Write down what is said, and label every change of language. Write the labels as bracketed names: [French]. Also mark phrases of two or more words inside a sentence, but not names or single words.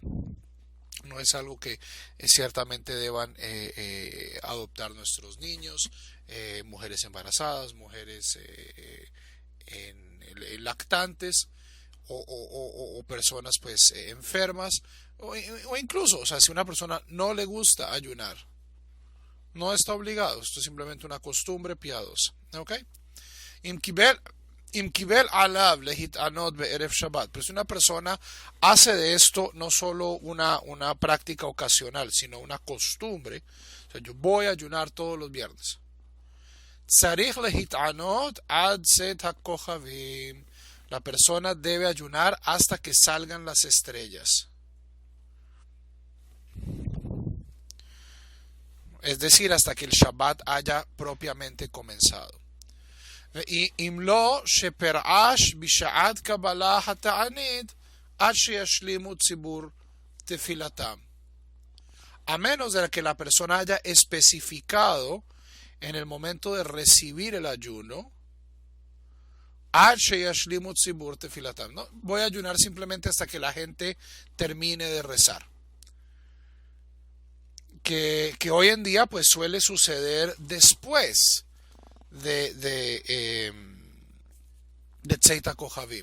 [Spanish] No es algo que ciertamente deban adoptar nuestros niños, mujeres embarazadas, mujeres lactantes, o personas pues enfermas, o incluso, o sea, si una persona no le gusta ayunar, no está obligado. Esto es simplemente una costumbre piadosa. ¿Ok? [Hebrew] עליו להתענות בערב שבת. [Spanish] Pero si una persona hace de esto no solo una práctica ocasional, sino una costumbre, o sea, yo voy a ayunar todos los viernes. [Hebrew] צריך להתענות עד צאת הכוכבים. [Spanish] La persona debe ayunar hasta que salgan las estrellas. Es decir, hasta que el Shabbat haya propiamente comenzado. [Hebrew] אם לא שפרש בשעת קבלה התענית עד שישלימו ציבור תפילתם. [Spanish] A menos de que la persona haya especificado en el momento de recibir el ayuno, ¿no? Voy a ayunar simplemente hasta que la gente termine de rezar. Que hoy en día pues suele suceder después de [Hebrew] צאת הכוכבים.